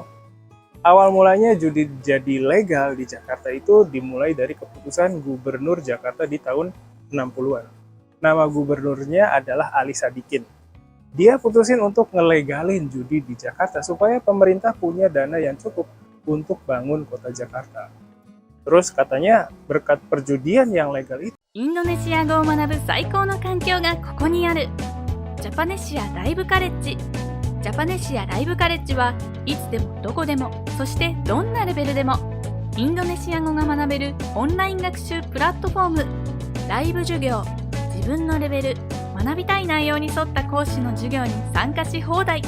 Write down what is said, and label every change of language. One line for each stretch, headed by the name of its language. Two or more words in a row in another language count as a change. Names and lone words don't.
Indonesian: Awal mulanya judi jadi legal di Jakarta itu dimulai dari keputusan Gubernur Jakarta di tahun 60-an. Nama gubernurnya adalah Ali Sadikin. Dia putusin untuk ngelegalin judi di Jakarta supaya pemerintah punya dana yang cukup untuk bangun kota Jakarta. Terus katanya berkat perjudian yang legal itu,
Japanese: インドネシア語を学ぶ最高の環境がここにある。ジャパネシアライブカレッジ。ジャパネシアライブカレッジはいつでもどこでも、そしてどんなレベルでもインドネシア語が学べるオンライン学習プラットフォーム。ライブ授業、自分のレベル、学びたい内容に沿った講師の授業に参加し放題。